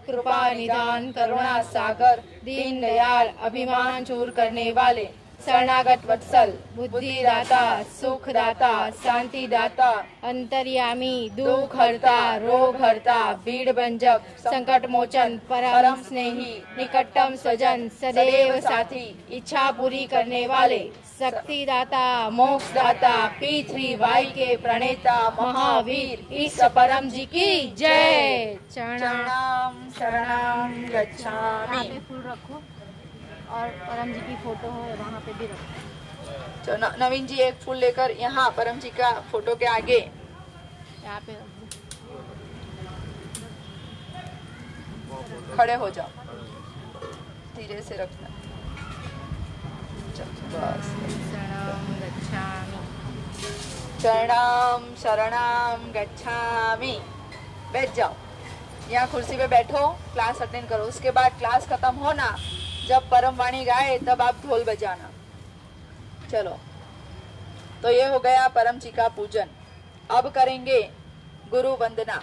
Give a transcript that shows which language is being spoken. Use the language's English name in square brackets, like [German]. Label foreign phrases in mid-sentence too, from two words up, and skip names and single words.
[Hindi] कृपा निदान करुणा सागर दीन दयाल अभिमान दूर करने वाले, शरणागत वत्सल बुद्धिदाता सुखदाता शांतिदाता अंतर्यामी दुख हरता रोग हरता भीड़ भंजक संकट मोचन परम स्नेही निकटतम स्वजन सदैव साथी इच्छा पूरी करने वाले, शक्तिदाता मोक्षदाता P3Y के प्रणेता महावीर इस परम जी की जय। [Sanskrit] चरणाम शरणम गच्छामि। [Hindi] फूल रखो और परम जी की फोटो है वहाँ पे भी रखो। तो नवीन जी एक फूल लेकर यहाँ परम जी का फोटो के आगे यहाँ पे रख दो। खड़े हो जाओ, धीरे से रखना। चलो, बस। [Sanskrit] शरणं गच्छामि। चरणाम शरणाम गच्छामि। [Hindi] बैठ जाओ, यहाँ कुर्सी पे बैठो, क्लास अटेंड करो। उसके बाद क्लास खत्म हो ना, जब परम वाणी गाए तब आप ढोल बजाना। चलो, तो ये हो गया परम जी का पूजन। अब करेंगे गुरु वंदना।